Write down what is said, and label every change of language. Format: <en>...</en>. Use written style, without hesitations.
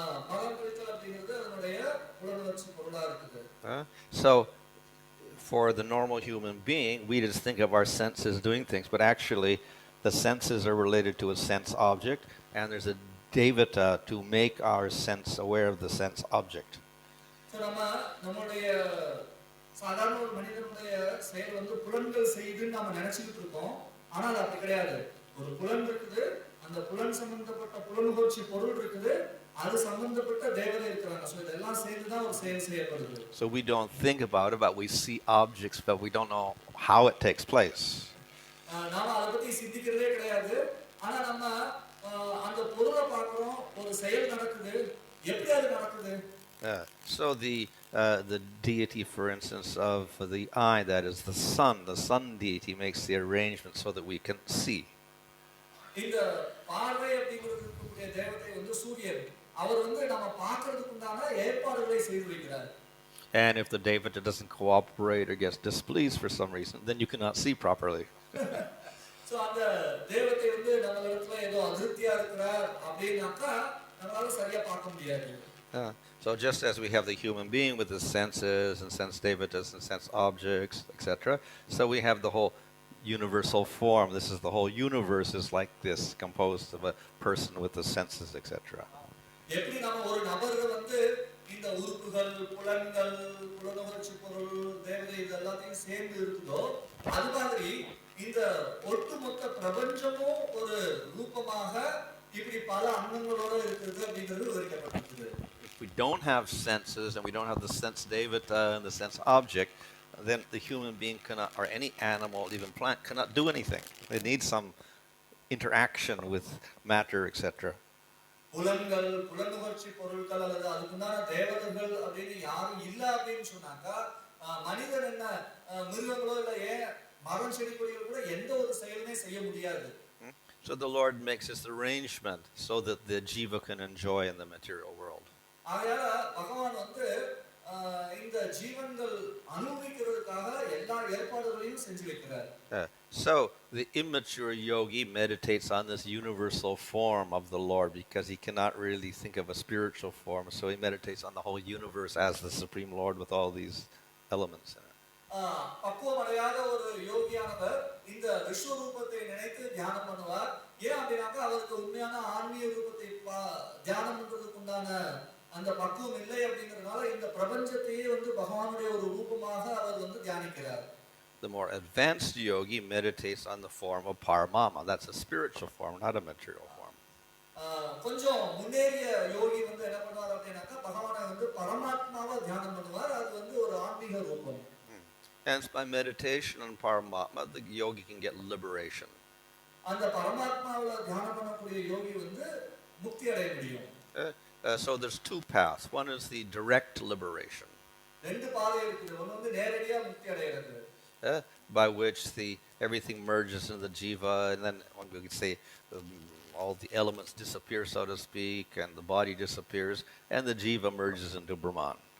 <ta>மகம் பிரித்தல் அப்படிங்கிறது அதனுடைய புலனுணர்ச்சி பொருளா இருக்குது.</ta> <en>So for the normal human being, we just think of our senses doing things, but actually the senses are related to a sense object, and there's a devata to make our sense aware of the sense object.</en> <ta>So நம்மளுடைய சாதாரண ஒரு மனிதனுடைய செயல் வந்து புலன்கள் செய்துன்னு நம்ம நினைச்சுக்கிட்டு இருக்கோம். ஆனால் அப்படி கிடையாது. ஒரு புலன் இருக்குது, அந்த புலன் சம்பந்தப்பட்ட புலனுகர்ச்சி பொருள் இருக்குது, அது சம்பந்தப்பட்ட தேவதை இருக்கிறாங்க. ஸோ இதெல்லாம் சேர்ந்து தான் ஒரு செயல் செய்யப்படுது.</ta> <en>So we don't think about it, but we see objects, but we don't know how it takes place.</en> <ta>நாம அதை பத்தி சிந்திக்கிறதே கிடையாது. ஆனா நம்ம அந்த பொருளை பார்க்கிறோம், ஒரு செயல் நடக்குது, எப்படி அது நடக்குது?</ta> <en>So the deity, for instance, of the eye, that is the sun deity makes the arrangement so that we can see.</en> <ta>இந்த பார்வை அப்படிங்கிறதுக்குரிய தேவதை வந்து சூரியன். அவர் வந்து நம்ம பார்க்கிறதுக்கு உண்டான ஏற்பாடுகளை செய்து வைக்கிறார்.</ta> <en>And if the devata doesn't cooperate or gets displeased for some reason, then you cannot see properly.</en> <ta>So அந்த தேவதை வந்து நம்ம இடத்துல ஏதோ அதிருப்தியா இருக்கிறார் அப்படினாக்கா நம்மளால சரியா பார்க்க முடியாது.</ta> <en>So just as we have the human being with the senses and sense devatas and sense objects, etc., so we have the whole universal form. This is the whole universe is like this, composed of a person with the senses, etc.</en> <ta>எப்படி நம்ம ஒரு நபர் வந்து இந்த உறுப்புகள், புலன்கள், புலனுணர்ச்சி பொருள், தேவதை இது எல்லாத்தையும் சேர்ந்து இருக்குதோ, அது மாதிரி இந்த ஒட்டுமொத்த பிரபஞ்சமும் ஒரு ரூபமாக இப்படி பல அங்கங்களோட இருக்குது அப்படிங்கிறது விவரிக்கப்பட்டிருக்குது.</ta> <en>If we don't have senses and we don't have the sense devata and the sense object, then the human being cannot, or any animal, even plant, cannot do anything. It needs some interaction with matter, etc.</en> <ta>புலன்கள், புலனுணர்ச்சி பொருட்கள் அல்லது அதுக்குண்டான தேவதைகள் அப்படின்னு யாரும் இல்ல அப்படின்னு சொன்னாக்கா மனிதன் என்ன மிருகங்களோ இல்ல ஏன் மரம் செடி கொடிகள் கூட எந்த ஒரு செயலுமே செய்ய முடியாது.</ta> <en>So the Lord makes this arrangement so that the jiva can enjoy in the material world.</en> <ta>ஆகையால பகவான் வந்து இந்த ஜீவன்கள் அனுபவிக்கிறதுக்காக எல்லா ஏற்பாடுகளையும் செஞ்சு வைக்கிறார்.</ta> <en>So the immature yogi meditates on this universal form of the Lord because he cannot really think of a spiritual form. So he meditates on the whole universe as the Supreme Lord with all these elements in it.</en> <ta>பக்குவமடையாத ஒரு யோகியானவர் இந்த விஸ்வரூபத்தை நினைத்து தியானம் பண்ணுவார். ஏன் அப்படின்னாக்கா அவருக்கு உண்மையான ஆன்மீக ரூபத்தை தியானம் பண்றதுக்கு உண்டான அந்த பக்குவம் இல்லை அப்படிங்கறதுனால இந்த பிரபஞ்சத்தையே வந்து பகவானுடைய ஒரு ரூபமாக அவர் வந்து தியானிக்கிறார்.</ta> <en>The more advanced yogi meditates on the form of Paramama. That's a spiritual form, not a material form.</en> <ta>கொஞ்சம் முன்னேறிய யோகி வந்து என்ன பண்ணுவார் அப்படின்னாக்கா பகவானை வந்து பரமாத்மாவா தியானம் பண்ணுவார். அது வந்து ஒரு ஆன்மீக ரூபம்.</ta> <en>And by meditation on Paramatma, the yogi can get liberation.</en> <ta>அந்த பரமாத்மாவுல தியானம் பண்ணக்கூடிய யோகி வந்து முக்தி அடைய முடியும்.</ta> <en>So there's two paths. One is the direct liberation,</en> <ta>ரெண்டு பாதை இருக்குது. ஒன்னு வந்து நேரடியா முக்தி அடையிறது,</ta> <en>by which everything merges in the jiva, and then we could say all the elements disappear, so to speak, and the body disappears, and the jiva merges into Brahman.</en>